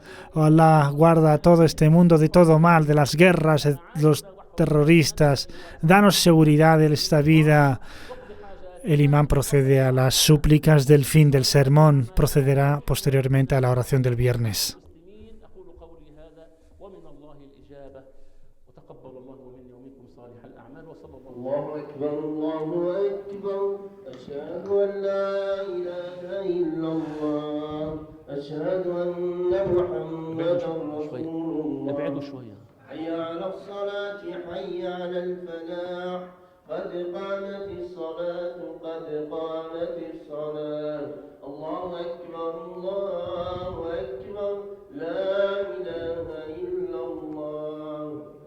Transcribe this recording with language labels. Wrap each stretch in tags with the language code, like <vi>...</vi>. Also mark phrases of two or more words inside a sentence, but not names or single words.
<es>Oh Allah, guarda a todo este mundo de todo mal, de las guerras, de los terroristas. Danos seguridad en esta vida. El imán procede a las súplicas del fin del sermón. Procederá posteriormente a la oración del viernes.</es> <ar>الله أكبر الله أكبر أشهد أن لا إله إلا الله أشهد أن محمدا رسول الله حي على الصلاة حي على الفلاح قد قامت الصلاة قد قامت الصلاة الله أكبر لا إله إلا الله</ar>